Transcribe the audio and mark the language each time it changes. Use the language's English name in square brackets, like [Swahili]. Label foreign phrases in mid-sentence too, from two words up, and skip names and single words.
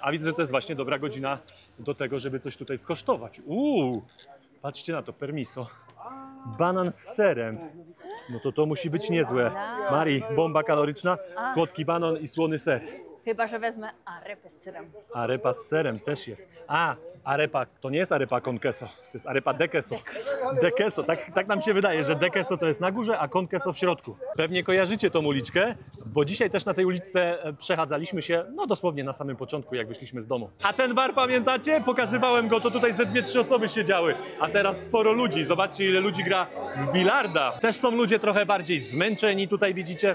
[Polish] A widzę, że to jest właśnie dobra godzina do tego, żeby coś tutaj skosztować. Patrzcie na to, permiso. Banan z serem. No to musi być niezłe. Marii, bomba kaloryczna, słodki banan i słony ser. Chyba że wezmę arepę z syrem. Arepa z serem też jest. Arepa, to nie jest [Spanish] arepa con queso, [Polish] to jest [Spanish] arepa de queso. De queso, [Polish] tak nam się wydaje, że [Spanish] de queso [Polish] to jest na górze, a [Spanish] con queso [Polish] w środku. Pewnie kojarzycie tą uliczkę, bo dzisiaj też na tej uliczce przechadzaliśmy się, no dosłownie na samym początku, jak wyszliśmy z domu. A ten bar, pamiętacie? Pokazywałem go, to tutaj ze 2-3 osoby siedziały, a teraz sporo ludzi. Zobaczcie, ile ludzi gra w bilarda. Też są ludzie trochę bardziej zmęczeni, tutaj widzicie.